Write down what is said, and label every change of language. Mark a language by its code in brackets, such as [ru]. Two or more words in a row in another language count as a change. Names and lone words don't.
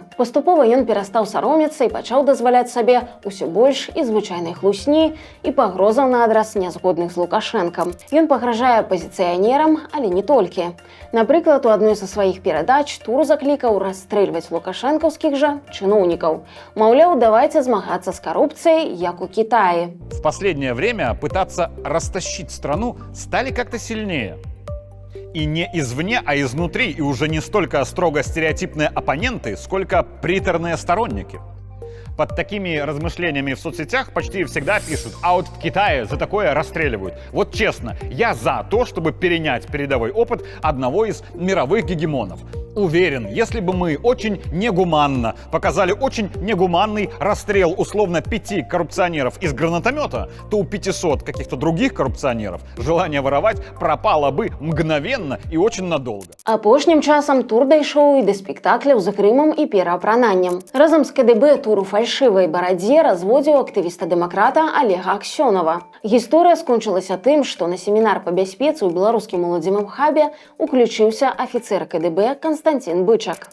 [be] Паступова ён перастаў саромецца і пачаў дазваляць сабе усё больш і звычайнай хлусні і пагрозаў на адрас нязгодных з Лукашэнкам. Ён пагражае апазіцыянерам, але не толькі. Напрыклад, у адной са сваіх перадач Тур заклікаў расстрэльваць лукашэнкаўскіх жа чыноўнікаў. Маўляў, давайте змагацца з карупцыяй, як у Китае. [ru] В последнее время пытаться растащить страну стали как-то сильнее. И не извне, а изнутри, и уже не столько строго стереотипные оппоненты, сколько приторные сторонники. Под такими размышлениями в соцсетях почти всегда пишут: а вот в Китае за такое расстреливают. Вот честно, я за то, чтобы перенять передовой опыт одного из мировых гегемонов. Уверен, если бы мы очень негуманно показали очень негуманный расстрел условно 5 коррупционеров из гранатомета, то у 500 каких-то других коррупционеров желание воровать пропало бы мгновенно и очень надолго. [be] Апошнім часам Тур дайшоў і да спектакляў з грымам і пераапрананнем. Разам з КДБ Тур у фальшывай барадзе разводзіў актывіста-дэмакрата Олега Аксёнова. Гісторыя скончылася тым, што на семінар па бяспецы ў беларускім моладзевым хабе уключыўся афіцэр КДБ Константин Бычак.